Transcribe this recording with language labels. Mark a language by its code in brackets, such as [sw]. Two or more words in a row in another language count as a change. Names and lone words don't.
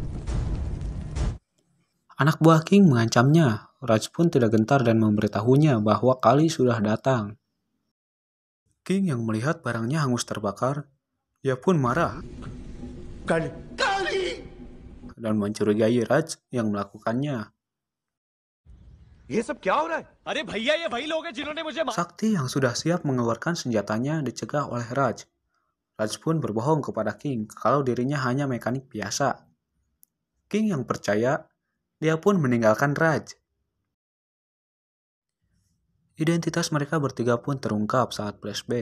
[id] Anak buah King mengancamnya. Raj pun tidak gentar dan memberitahunya bahwa Kali sudah datang. King yang melihat barangnya hangus terbakar, dia pun marah Kali! dan mencurigai Raj yang melakukannya. [hi] ये सब क्या हो रहा है? अरे भैया ये वही लोग हैं जिन्होंने मुझे [id] Sakti yang sudah siap mengeluarkan senjatanya dicegah oleh Raj. Raj pun berbohong kepada King kalau dirinya hanya mekanik biasa. King yang percaya, dia pun meninggalkan Raj. Identitas mereka bertiga pun terungkap saat flashback.